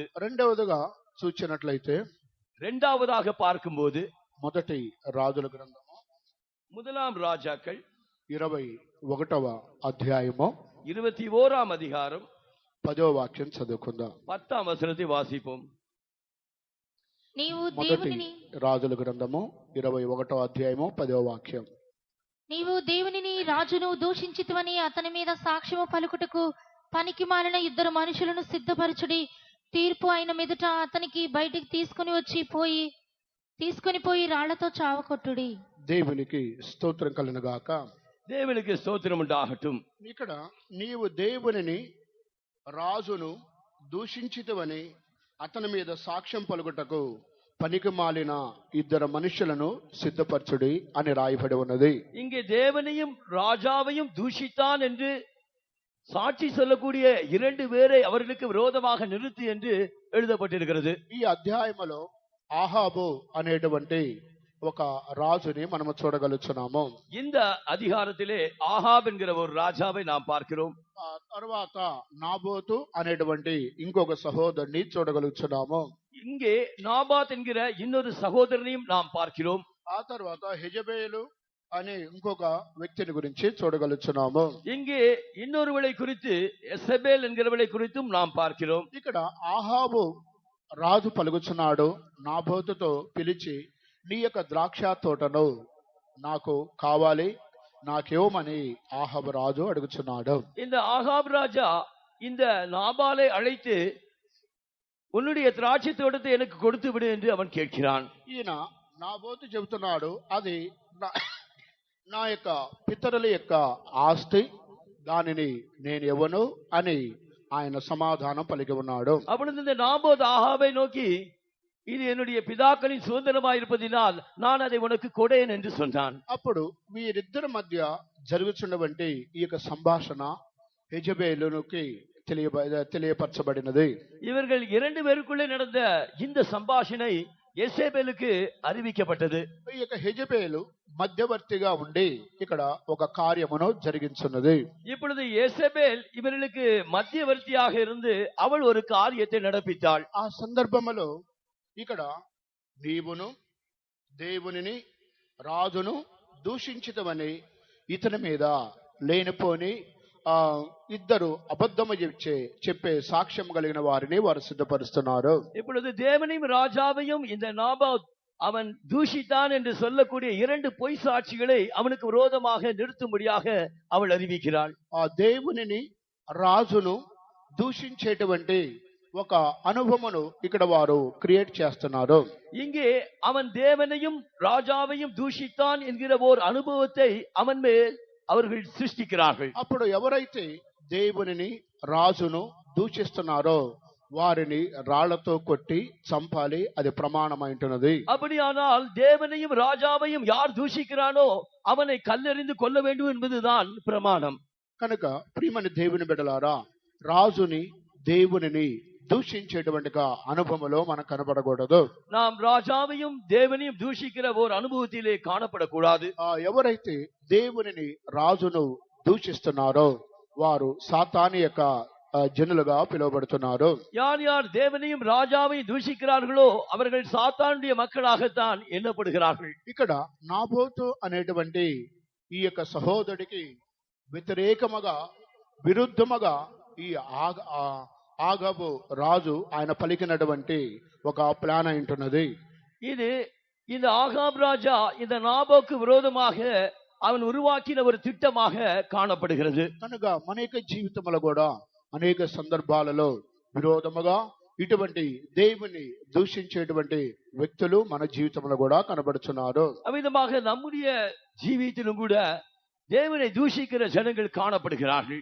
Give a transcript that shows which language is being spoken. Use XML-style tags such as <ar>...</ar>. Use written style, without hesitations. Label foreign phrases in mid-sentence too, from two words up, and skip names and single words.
<te>రెండవదిగా చూచినట్లయితే</te> <ta>இரண்டாவதாக பார்க்கும்போது</ta> <te>మొదటి రాజుల గ్రంథము</te> <ta>முதலாம் ராஜாக்கள்</ta> <te>21వ అధ్యాయము</te> <ta>21ஆம் அதிகாரம்</ta> <te>10వ వాక్యం చదువుకుందాం.</te> <ta>10ஆம் வசனத்தை வாசிப்போம்.</ta> <te>నీవు మొదటి దేవునిని రాజుల గ్రంథము 21వ అధ్యాయము 10వ వాక్యం. నీవు దేవునిని రాజును దూషించితివని అతని మీద సాక్ష్యము పలుకుటకు పనికి మాలిన ఇద్దరు మనుషులను సిద్ధపరచుడి. తీర్పు అయిన మీదట అతనికి బయటికి తీసుకొని పోయి రాళ్లతో చావకొట్టుడి. దేవునికి స్తోత్రం కలుగును గాక.</te> <ta>தேவனுக்கு ஸ்தோத்திரம் உண்டாகட்டும்.</ta> <te>ఇక్కడ నీవు దేవునిని రాజును దూషించితివని అతని మీద సాక్ష్యం పలుకుటకు పనికి మాలిన ఇద్దరు మనుషులను సిద్ధపరచుడి అని రాయబడి ఉన్నది.</te> <ta>இங்கே தேவனையும் ராஜாவையும் தூஷித்தான் என்று சாட்சி சொல்லக்கூடிய இரண்டு பேரை அவர்களுக்கு விரோதமாக நிறுத்தி என்று எழுதப்பட்டிருக்கிறது.</ta> <te>ఈ అధ్యాయములో ఆహాబు అనేటువంటి ఒక రాజుని మనము చూడగలుగుతున్నాము.</te> <ta>இந்த அதிகாரத்திலே ஆகாப் என்கிற ஒரு ராஜாவை நாம் பார்க்கிறோம்.</ta> <te>ఆ తర్వాత నాబోతు అనేటువంటి ఇంకొక సహోదరుని చూడగలుగుతున్నాము.</te> <ta>இங்கே நாபாத் என்கிற இன்னொரு சகோதரனையும் நாம் பார்க்கிறோம்.</ta> <te>ఆ తర్వాత హెజబేలు అనే ఇంకొక వ్యక్తిని గురించి చూడగలుగుతున్నాము.</te> <ta>இங்கே இன்னொருவளை குறித்து எசபேல் என்கிறவளை குறித்தும் நாம் பார்க்கிறோம்.</ta> <te>ఇక్కడ ఆహాబు రాజు పలుకుచున్నాడు నాబోతుతో పిలిచి, నీ యొక్క ద్రాక్ష తోటను నాకు కావాలి, నాకేమని ఆహాబు రాజు అడుగుచున్నాడు.</te> <ta>இந்த ஆகாப் ராஜா இந்த நாபாலை அழைத்து உன்னுடைய திராட்சை தோட்டத்தை எனக்கு கொடுத்து விடு என்று அவன் கேட்கிறான்.</ta> <te>ఈయన నాబోతు చెబుతున్నాడు, అది నా యొక్క పితరుల యొక్క ఆస్తి, దానిని నేను ఇవ్వను అని ఆయన సమాధానం పలికి ఉన్నాడు.</te> <ta>அப்பொழுது இந்த நாபோத் ஆகாபை நோக்கி, இது என்னுடைய பிதாக்களின் சுதந்திரமாயிருப்பதினால் நான் அதை உனக்கு கொடேன் என்று சொன்னான்.</ta> <te>అప్పుడు వీరిద్దరి మధ్య జరుగుతున్నటువంటి ఈ యొక్క సంభాషణ యెజబేలుకి తెలియపరచబడినది.</te> <ta>இவர்கள் இரண்டு பேருக்குள்ளே நடந்த இந்த சம்பாஷணை எசேபேலுக்கு அறிவிக்கப்பட்டது.</ta> <te>ఈ యొక్క యెజబేలు మధ్యవర్తిగా ఉండి ఇక్కడ ఒక కార్యమును జరిగించున్నది.</te> <ta>இப்பொழுது எசேபேல் இவர்களுக்கு மத்தியவர்த்தியாக இருந்து அவள் ஒரு காரியத்தை நடப்பித்தாள்.</ta> <te>ఆ సందర్భంలో ఇక్కడ నీవును దేవునిని రాజును దూషించితవని ఇతని మీద లేనిపోని ఇద్దరు అబద్ధము చెప్పే సాక్ష్యం కలిగిన వారిని వారు సిద్ధపరుస్తున్నారు.</te> <ta>இப்பொழுது தேவனையும் ராஜாவையும் இந்த நாபாத் அவன் தூஷித்தான் என்று சொல்லக்கூடிய இரண்டு பொய் சாட்சிகளை அவனுக்கு விரோதமாக நிறுத்தும்படியாக அவள் அறிவிக்கிறாள்.</ta> <te>ఆ దేవునిని రాజును దూషించేటువంటి ఒక అనుభవమును ఇక్కడ వారు క్రియేట్ చేస్తున్నారు.</te> <ta>இங்கே அவன் தேவனையும் ராஜாவையும் தூஷித்தான் என்கிற ஒரு அனுபவத்தை அவன் மேல் அவர்கள் சிருஷ்டிக்கிறார்கள்.</ta> <te>అప్పుడు ఎవరైతే దేవునిని రాజును దూషిస్తున్నారో వారిని రాళ్లతో కొట్టి చంపాలి, అది ప్రమాణమైంటున్నది.</te> <ta>அப்படியானால் தேவனையும் ராஜாவையும் யார் தூஷிக்கிறானோ அவனை கல்லெறிந்து கொல்ல வேண்டும் என்பதுதான் பிரமாணம்.</ta> <te>కనుక ప్రియమైన దేవుని బిడ్డలారా, రాజుని దేవునిని దూషించేటువంటి అనుభవంలో మనకు కనబడకూడదు.</te> <ta>நாம் ராஜாவையும் தேவனையும் தூஷிக்கிற ஒரு அனுபவத்திலே காணப்படக்கூடாது.</ta> <te>ఎవరైతే దేవునిని రాజును దూషిస్తున్నారో వారు సాతాను యొక్క జనులుగా పిలువబడుతున్నారు.</te> <ta>யார் யார் தேவனையும் ராஜாவையும் தூஷிக்கிறார்களோ அவர்கள் சாத்தானுடைய மக்களாகத்தான் எண்ணப்படுகிறார்கள்.</ta> <te>ఇక్కడ నాబోతు అనేటువంటి ఈ యొక్క సహోదరుడికి వ్యతిరేకముగా విరుద్ధముగా ఈ ఆగబు రాజు ఆయన పలికినటువంటి ఒక ప్లాన్ అయింటున్నది.</te> <ta>இது இந்த ஆகாப் ராஜா இந்த நாபோக்கு விரோதமாக அவன் உருவாக்கின ஒரு திட்டமாக காணப்படுகிறது.</ta> <te>కనుక మన యొక్క జీవితంలో కూడా అనేక సందర్భాలలో విరోధముగా ఇటువంటి దేవుని దూషించేటువంటి వ్యక్తులు మన జీవితంలో కూడా కనబడుతున్నారు.</te> <ta>அவ்விதமாக நம்முடைய ஜீவியத்திலும் கூட தேவனை தூஷிக்கிற ஜனங்கள் காணப்படுகிறார்கள்.</ta>